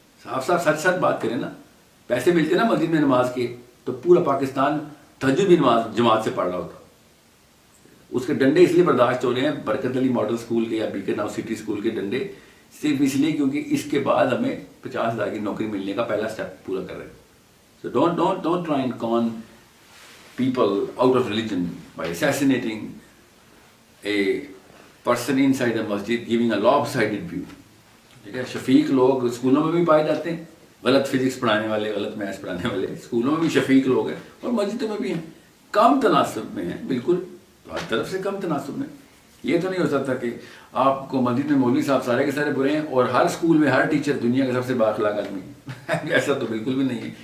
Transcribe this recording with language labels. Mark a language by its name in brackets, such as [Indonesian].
[Urdu] صاف سچ بات کریں نا. پیسے ملتے نا مسجد میں نماز کے, تو پورا پاکستان تہجد بھی نماز جماعت سے پڑھ رہا ہوتا. اس کے ڈنڈے اس لیے برداشت ہو رہے ہیں برکت علی ماڈل اسکول کے یا بی کے ناؤ سٹی اسکول کے ڈنڈے, صرف اس لیے کیونکہ اس کے بعد ہمیں 50,000 کی نوکری ملنے کا پہلا اسٹیپ پورا کر رہے ہیں. [English] So don't try and con people out of religion by assassinating a person inside a masjid, giving a lopsided view. [Urdu] ٹھیک ہے, شفیق لوگ اسکولوں میں بھی پائے جاتے ہیں, غلط فزکس پڑھانے والے, غلط میتھس پڑھانے والے اسکولوں میں بھی شفیق لوگ ہیں, اور مسجدوں میں بھی ہیں. کم تناسب میں ہیں, بالکل ہر طرف سے کم تناسب میں. یہ تو نہیں ہو سکتا کہ آپ کو مسجد میں مولوی صاحب سارے کے سارے برے ہیں اور ہر اسکول میں ہر ٹیچر دنیا کا سب سے بااخلاق آدمی ہے. ایسا تو بالکل بھی نہیں ہے.